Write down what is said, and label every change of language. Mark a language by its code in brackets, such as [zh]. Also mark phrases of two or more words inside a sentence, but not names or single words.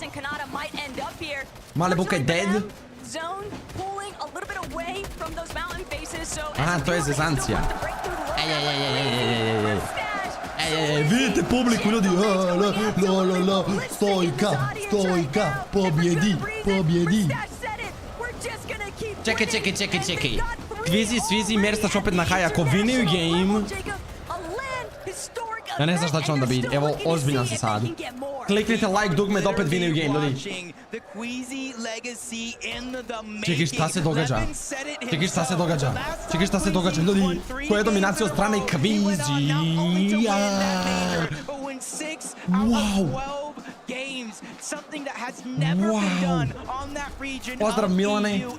[bs] Male buka je dead. Aha, to je zezancija. Vidite publiku, ljudi. Stojka, pobjedi. Čekaj. Kvizi, Svizi, Merstač opet na high. Ako [en] winning game... [bs] Ja ne znam šta će onda biti. Evo, ozbiljan se sad. Kliknite like dugme da opet [en] winning game, [bs] ljudi. Čekaj, šta se događa? Ljudi, to je dominacija od strane Kvizija. Wow. Pozdrav, Milane.